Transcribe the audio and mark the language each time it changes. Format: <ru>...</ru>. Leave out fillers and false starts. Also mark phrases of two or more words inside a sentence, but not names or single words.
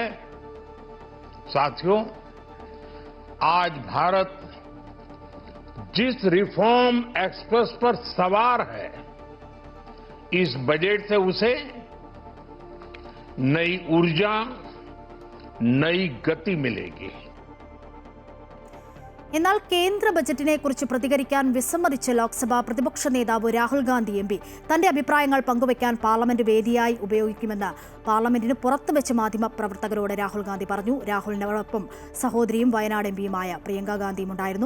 <hi>साथियों, आज भारत जिस रिफॉर्म एक्सप्रेस पर सवार है, इस बजट से उसे नई ऊर्जा, नई गति मिलेगी।</hi> <ml>എന്നാൽ കേന്ദ്ര ബജറ്റിനെ കുറിച്ച് പ്രതികരിക്കാൻ വിസമ്മതിച്ച ലോക്സഭാ പ്രതിപക്ഷ നേതാവ് രാഹുൽ ഗാന്ധി എം പി തന്റെ അഭിപ്രായങ്ങൾ പങ്കുവയ്ക്കാൻ പാർലമെന്റ് വേദിയായി ഉപയോഗിക്കുമെന്ന് പാർലമെന്റിന് പുറത്തുവെച്ച മാധ്യമ പ്രവർത്തകരോട് രാഹുൽ ഗാന്ധി പറഞ്ഞു. രാഹുലിനോടൊപ്പം സഹോദരിയും വയനാട് എം പിയുമായ പ്രിയങ്ക ഗാന്ധിയും ഉണ്ടായിരുന്നു.</ml>